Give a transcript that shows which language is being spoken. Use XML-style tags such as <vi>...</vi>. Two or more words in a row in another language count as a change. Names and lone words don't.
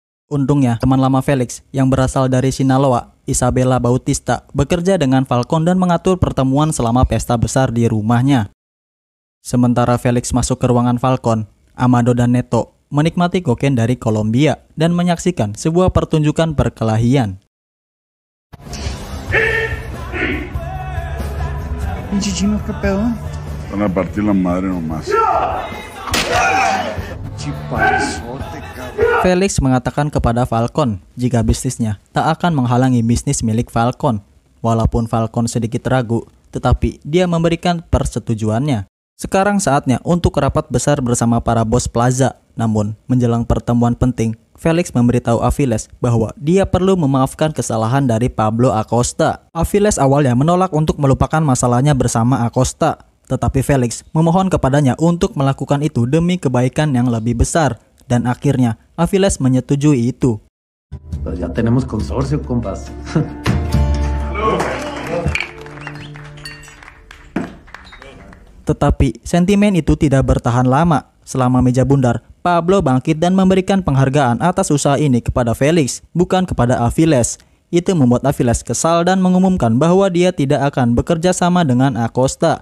<id>Untungnya, teman lama Felix yang berasal dari Sinaloa, Isabella Bautista, bekerja dengan Falcon dan mengatur pertemuan selama pesta besar di rumahnya. Sementara Felix masuk ke ruangan Falcon, Amado dan Neto menikmati kokain dari Kolombia dan menyaksikan sebuah pertunjukan perkelahian.</id> <es>Pinche chino, ¿qué pedo? Van a partir la madre nomás. Chipazote, cabrón.</es> <id>Felix mengatakan kepada Falcon jika bisnisnya tak akan menghalangi bisnis milik Falcon. Walaupun Falcon sedikit ragu, tetapi dia memberikan persetujuannya. Sekarang saatnya untuk rapat besar bersama para bos Plaza. Namun, menjelang pertemuan penting, Felix memberitahu Aviles bahwa dia perlu memaafkan kesalahan dari Pablo Acosta. Aviles awalnya menolak untuk melupakan masalahnya bersama Acosta, tetapi Felix memohon kepadanya untuk melakukan itu demi kebaikan yang lebih besar, dan akhirnya Aviles menyetujui itu.</id> <es>Pues ya tenemos consorcio, compas.</es> <id>Tetapi sentimen itu tidak bertahan lama. Selama meja bundar, Pablo bangkit dan memberikan penghargaan atas usaha ini kepada Felix, bukan kepada Aviles. Itu membuat Aviles kesal dan mengumumkan bahwa dia tidak akan bekerja sama dengan Acosta.</id>